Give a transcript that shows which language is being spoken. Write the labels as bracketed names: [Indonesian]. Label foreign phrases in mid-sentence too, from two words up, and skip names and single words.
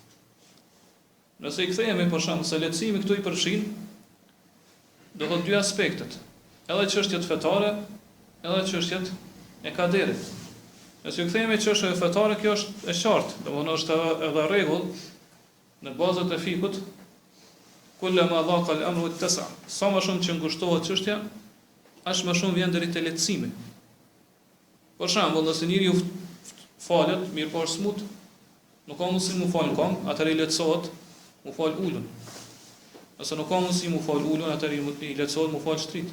[Albanian] Nëse i kthehemi për shembull se lehtësimi këtu i përfshin do të dy aspektet, edhe çështjet fetare, edhe çështjet e kaderit. Nëse i kthehemi çështjeve fetare, kjo është e qartë, domthonë është edhe rregull në bazat e fikut, [Arabic] كلما ضاق الأمر اتسع. [Albanian] Sa më shumë që ngushtohet çështja, aq më shumë vjen deri te lehtësimi. Për shembull, nëse njeriu falet, mirë po është smut, nuk ka mundësi mu fal kom, atëherë i lehtësohet mu fal ulun. Nëse nuk ka mundësi mu fal ulun, atëherë i lehtësohet mu fal shtrit.